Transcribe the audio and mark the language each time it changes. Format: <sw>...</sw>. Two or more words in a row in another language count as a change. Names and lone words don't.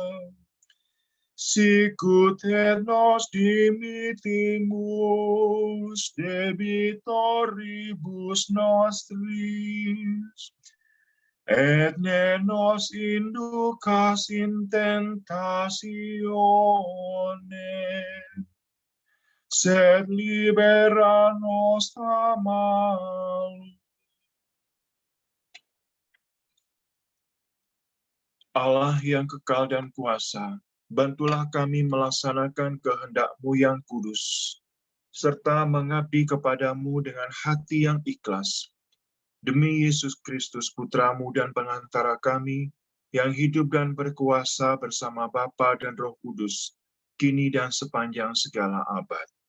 <la>sicut et nos dimittimus debitoribus nostris, et ne nos inducas in tentatione, sed libera nos a malo.</la> <id>Allah yang kekal dan kuasa, bantulah kami melaksanakan kehendak-Mu yang kudus, serta mengabdi kepadamu dengan hati yang ikhlas, demi Yesus Kristus Putramu dan pengantara kami, yang hidup dan berkuasa bersama Bapa dan Roh Kudus, kini dan sepanjang segala abad.</id>